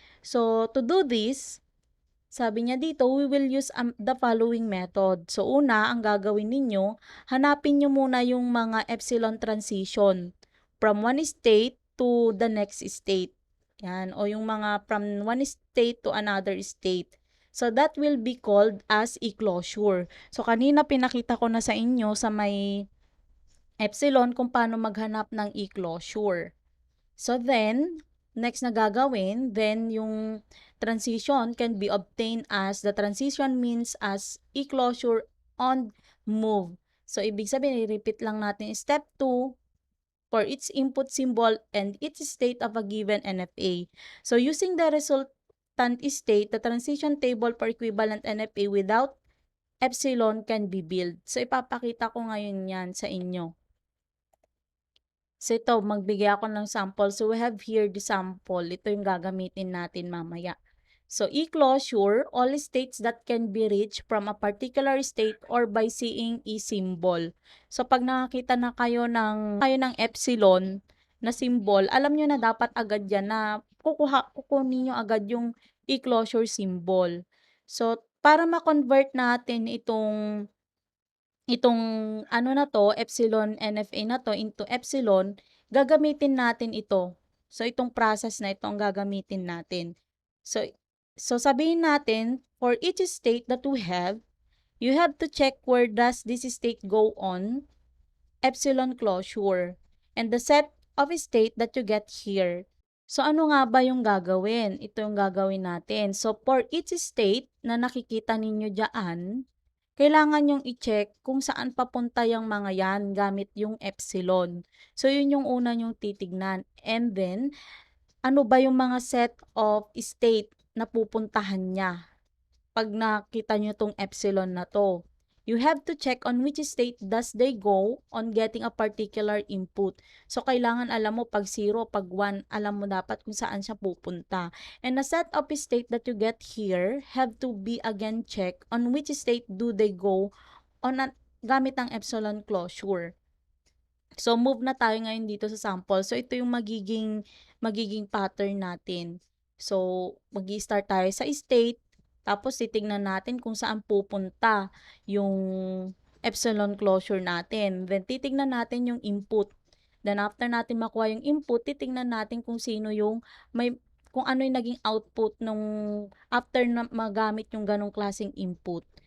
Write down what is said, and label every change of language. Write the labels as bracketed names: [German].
[English] So, to do this, [Filipino] sabi niya dito, [English] we will use the following method. [Filipino] So, una, ang gagawin ninyo, hanapin nyo muna yung mga epsilon transition [English] from one state to the next state. [Filipino] Yan, o yung mga [English] from one state to another state. So, that will be called as e-closure. [Filipino] So, kanina pinakita ko na sa inyo sa may epsilon kung paano maghanap ng e-closure. [English] So, then, next [Filipino] na gagawin, [English] then yung transition can be obtained as the transition means as e-closure on move. [Filipino] So, ibig sabihin, i-repeat lang natin step 2 [English] for its input symbol and its state of a given NFA. So, using the resultant state, the transition table for equivalent NFA without epsilon can be built. [Filipino] So, ipapakita ko ngayon yan sa inyo. So, ito, magbigay ako ng sample. [English] So, we have here the sample. [Filipino] Ito yung gagamitin natin mamaya. [English] So, e-closure, all states that can be reached from a particular state or by seeing e-symbol. [Filipino] So, pag nakakita na kayo ng epsilon na symbol, alam nyo na dapat agad yan na kukunin nyo agad yung e-closure symbol. So, para ma-convert natin itong ano na to, Epsilon NFA na to into Epsilon, gagamitin natin ito. So, itong process na ito ang gagamitin natin. [English] So [Filipino] sabihin natin, [English] for each state that we have, you have to check where does this state go on Epsilon closure and the set of state that you get here. [Filipino] So, ano nga ba yung gagawin? Ito yung gagawin natin. So, for each state na nakikita ninyo dyan, kailangan yung i-check kung saan papunta yung mga yan gamit yung epsilon. So, yun yung una yung titignan. And then, ano ba yung mga set of state na pupuntahan niya pag nakita nyo tong epsilon na to? [English] You have to check on which state does they go on getting a particular input. [Filipino] So, kailangan alam mo pag 0, pag 1, alam mo dapat kung saan siya pupunta. [English] And the set of state that you get here have to be again checked on which state do they go on [Filipino] gamit ang [English] epsilon closure. [Filipino] So, move na tayo ngayon dito sa sample. So, ito yung magiging pattern natin. So, mag-i-start tayo sa state, tapos titingnan natin kung saan pupunta yung epsilon closure natin. Then, titingnan natin yung input. Then, after natin makuha yung input, titingnan natin kung sino yung kung ano yung naging output nung after na magamit yung ganong klaseng input.